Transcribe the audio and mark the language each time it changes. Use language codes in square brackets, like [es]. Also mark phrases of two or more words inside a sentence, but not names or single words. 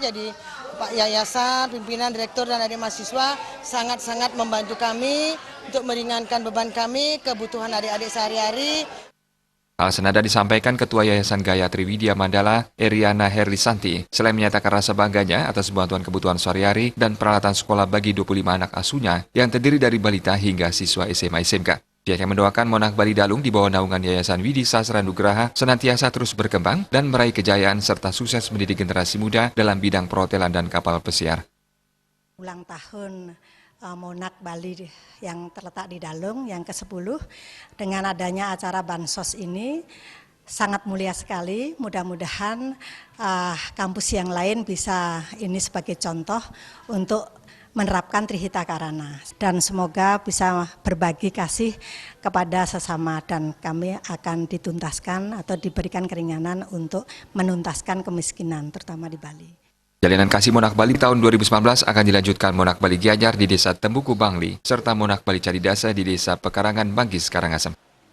[id] Jadi Pak Yayasan, pimpinan, direktur, dan adik mahasiswa sangat-sangat membantu kami untuk meringankan beban kami, kebutuhan adik-adik sehari-hari. Hal senada disampaikan Ketua Yayasan Gayatri Widya Mandala, Eriana Herlisanti, selain menyatakan rasa bangganya atas bantuan kebutuhan sehari-hari dan peralatan sekolah bagi 25 anak asuhnya yang terdiri dari balita hingga siswa SMA SMK. Pihaknya mendoakan Monarch Bali Dalung di bawah naungan Yayasan Widi Sastra Nugraha senantiasa terus berkembang dan meraih kejayaan serta sukses mendidik generasi muda dalam bidang perhotelan dan kapal pesiar. Ulang tahun Monarch Bali yang terletak di Dalung yang ke-10 dengan adanya acara bansos ini sangat mulia sekali. Mudah-mudahan kampus yang lain bisa ini sebagai contoh untuk menerapkan Trihita Karana dan semoga bisa berbagi kasih kepada sesama dan kami akan dituntaskan atau diberikan keringanan untuk menuntaskan kemiskinan terutama di Bali. Jalinan Kasih Monarch Bali tahun 2019 akan dilanjutkan Monarch Bali Gianyar di Desa Tembuku Bangli, serta Monarch Bali Cadi Dasa di Desa Pekarangan Manggis, Karangasem.